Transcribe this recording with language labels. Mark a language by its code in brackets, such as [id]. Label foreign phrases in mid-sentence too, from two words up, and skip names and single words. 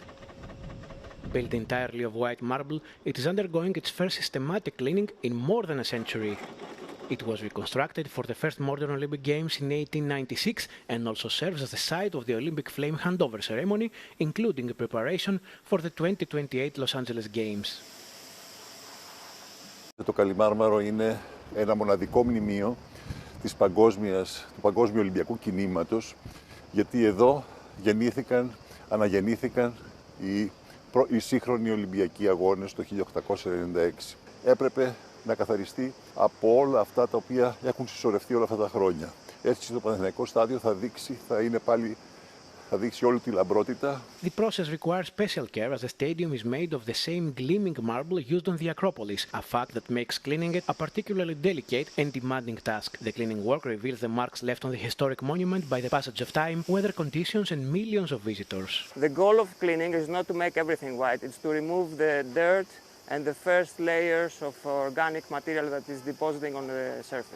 [en] Built entirely of white marble, it is undergoing its first systematic cleaning in more than a century. It was reconstructed for the first modern Olympic Games in 1896 and also serves as the site of the Olympic flame handover ceremony, including a preparation for the 2028 Los Angeles Games. [el] Το Καλιμάρμαρο είναι ένα μοναδικό μνημείο του παγκόσμιου Ολυμπιακού κινήματος, γιατί εδώ αναγεννήθηκαν οι σύγχρονοι Ολυμπιακοί αγώνες το 1896. Έπρεπε να καθαριστεί από όλα αυτά τα οποία έχουν συσσωρευτεί όλα αυτά τα χρόνια. Έτσι το Παναθηναϊκό στάδιο θα δείξει όλη τη λαμπρότητα. [en] The process requires special care as the stadium is made of the same gleaming marble used on the Acropolis, a fact that makes cleaning it a particularly delicate and demanding task. The cleaning work reveals the marks left on the historic monument by the passage of time, weather conditions and millions of visitors. The goal of cleaning is not to make everything white, it's to remove the dirt and the first layers of organic material that is depositing on the surface.